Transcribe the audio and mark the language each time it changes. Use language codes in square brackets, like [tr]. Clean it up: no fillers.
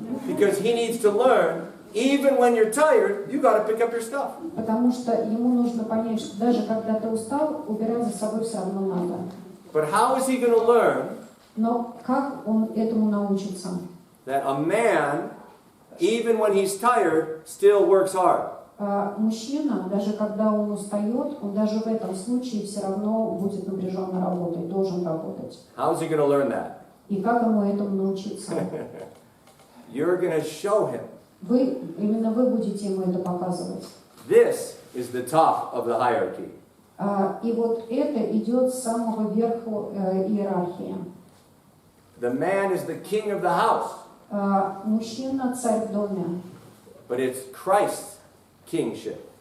[en] Because he needs to learn, even when you're tired, you got to pick up your stuff. [ru] Потому что ему нужно понять, что даже когда ты устал, убирать за собой все равно надо. [en] But how is he going to learn [ru] Но как он этому научится? [en] that a man even when he's tired, still works hard. [ru] Мужчина, даже когда он устает, он даже в этом случае все равно будет напряженно работать, должен работать. [en] How is he going to learn that? [ru] И как ему этому научиться? [en] You're going to show him. [ru] Именно вы будете ему это показывать. [en] This is the top of the hierarchy. [ru] И вот это идет с самого верху иерархии. [en] The man is the king of the house. [ru] Мужчина царь в доме. [en] But it's Christ's kingship.